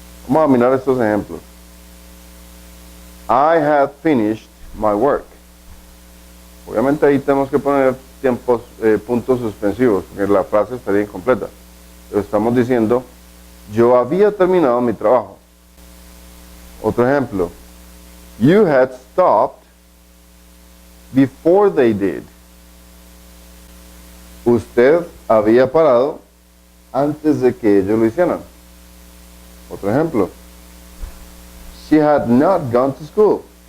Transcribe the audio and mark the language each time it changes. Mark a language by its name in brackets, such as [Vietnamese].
[Spanish] Vamos a mirar estos ejemplos. [English] I had finished my work. [Spanish] Obviamente ahí tenemos que poner puntos suspensivos, porque la frase estaría incompleta. Pero estamos diciendo, yo había terminado mi trabajo. Otro ejemplo. [English] You had stopped before they did. [Spanish] Usted había parado antes de que ellos lo hicieran. Otro ejemplo. [English] She had not gone to school.